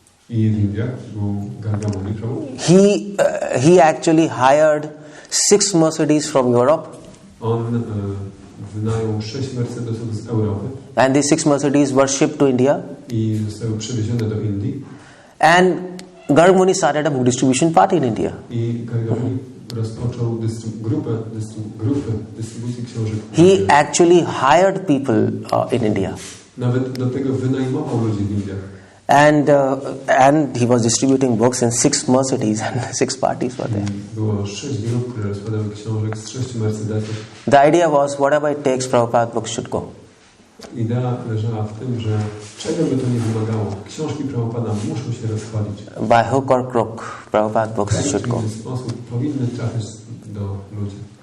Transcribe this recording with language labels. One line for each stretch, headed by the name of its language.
Polish: I w Indiach był Gargamuni Prabhu.
English: he actually hired 6 Mercedes from Europe.
Polish: On wynajął 6 Mercedesów z Europy.
English: And these 6 Mercedes were shipped to India.
Polish: I zostały przewiezione do Indii.
English: And Garg Muni started a book distribution party in India.
Polish: I Gargamuni rozpoczął grupę dystrybucji książek.
English: He actually hired people in India.
Polish: Nawet do tego wynajmował ludzi w Indiach.
English: And he was distributing books in 6 Mercedes and 6 parties were there.
Polish: Było 6 grup, które rozkładały książek z 6 Mercedesów.
English: The idea was whatever it takes, Prabhupada books should go.
Polish: Idea leżała w tym, że czego by to nie wymagało, książki Prabhupada muszą się rozchodzić.
English: By hook or crook, Prabhupada books should go.
Polish: W ten sposób powinny trafić do ludzi.